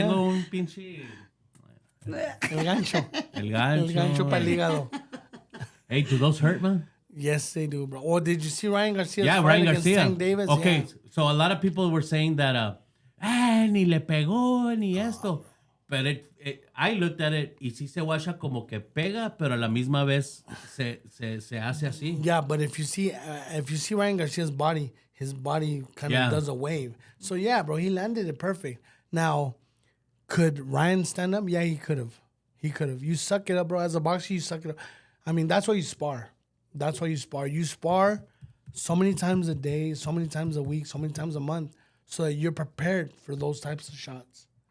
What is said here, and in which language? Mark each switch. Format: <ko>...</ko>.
<es>tengo un pinche... El gancho. El El gancho para el gancho. hígado.</es> <en>Hey, do those hurt, man? Yes, they do, bro. Or did you see Ryan Garcia's Yeah, fight Ryan against Garcia. Tank Davis? Okay, Yeah. so a lot of people were saying that,</en> <es>ni le pegó, ni esto.</es> <en>But I looked at it,</en> <es>y sí se guacha como que pega, pero a la misma vez se hace así.</es> <en>Yeah, but if you see Ryan Garcia's body, his body kind of does a wave. So yeah, bro, he landed it perfect. Now, could Ryan stand up? Yeah, he could have. You suck it up, bro. As a boxer, you suck it up. I mean, that's why you spar. You spar so many times a day, so many times a week, so many times a month, so that you're prepared for those types of shots.</en>